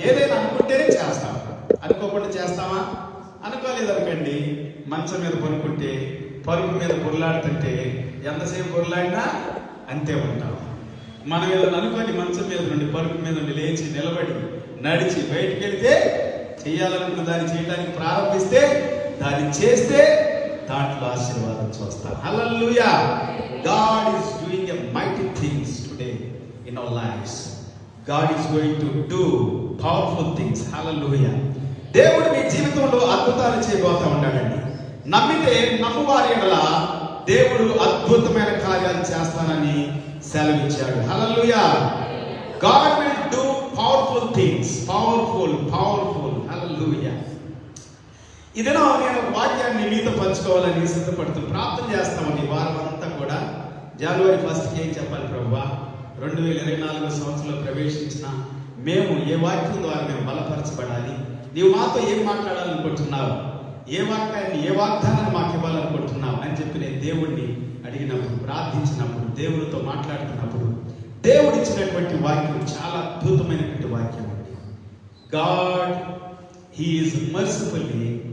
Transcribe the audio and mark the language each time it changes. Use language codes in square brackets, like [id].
[te] ఏదైనా అనుకుంటేనే చేస్తాం, అనుకోకుండా చేస్తామా? అనుకోలేదనుకోండి, మంచం మీద పడుకుంటే, పరుపు మీద పొరలాడుతుంటే ఎంతసేపు పొరలాడినా అంతే ఉంటాం. మనం ఏదైనా అనుకోని మంచం మీద నుండి, పరుపు మీద నుండి లేచి నిలబడి నడిచి బయటికి వెళ్తే, చేయాలనుకున్న దాన్ని చేయడానికి ప్రారంభిస్తే, దాన్ని చేస్తే దాంట్లో ఆశీర్వాదం చూస్తాం. హల్లెలూయా. [en] God is doing a mighty things today in our lives. God is going to do powerful things. Hallelujah. [te] దేవుడు మీ జీవితంలో అద్భుతాలు చేయబోతా ఉన్నాడండి. నమ్మితే నమ్మువారి ఎడల దేవుడు అద్భుతమైన కార్యాలు చేస్తానని సెలవిచ్చాడు. హల్లెలూయా. [en] God will do powerful things. Powerful. Hallelujah. [te] ఇదేనా నేను వాక్యాన్ని మీతో పంచుకోవాలని సిద్ధపడుతూ ప్రార్థన చేస్తామని ఈ వారం అంతా కూడా. జనవరి 1కి ఏం చెప్పాలి ప్రభువా? 2024 సంవత్సరంలో ప్రవేశించిన మేము ఏ వాక్యం ద్వారా మేము బలపరచబడాలి, నీవు మాతో ఏం మాట్లాడాలనుకుంటున్నావు, ఏ వాక్యాన్ని, ఏ వాగ్దానాన్ని మాకు ఇవ్వాలనుకుంటున్నావు అని చెప్పి నేను దేవుణ్ణి అడిగినప్పుడు, ప్రార్థించినప్పుడు, దేవుడితో మాట్లాడుతున్నప్పుడు దేవుడు ఇచ్చినటువంటి వాక్యం చాలా అద్భుతమైనటువంటి వాక్యం అండి. [en] God, He is mercifully